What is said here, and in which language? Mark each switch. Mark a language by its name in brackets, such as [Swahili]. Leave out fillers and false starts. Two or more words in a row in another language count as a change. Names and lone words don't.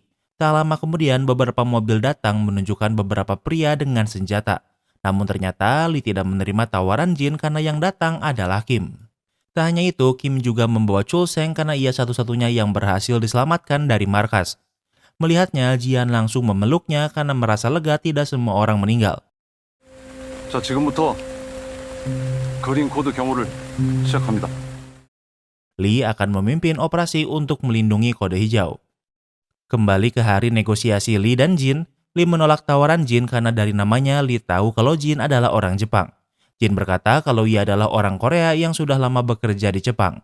[Indonesian] Tak lama kemudian beberapa mobil datang menunjukkan beberapa pria dengan senjata. Namun ternyata Lee tidak menerima tawaran Jin karena yang datang adalah Kim. Tak hanya itu, Kim juga membawa Chul Seng karena ia satu-satunya yang berhasil diselamatkan dari markas. Melihatnya, Jian langsung memeluknya karena merasa lega tidak semua orang meninggal. [Korean] 자, 지금부터 그린 코드 경호를 시작합니다. [Indonesian] Lee akan memimpin operasi untuk melindungi kode hijau. Kembali ke hari negosiasi Lee dan Jin, Lee menolak tawaran Jin karena dari namanya Lee tahu kalau Jin adalah orang Jepang. Jin berkata kalau ia adalah orang Korea yang sudah lama bekerja di Jepang.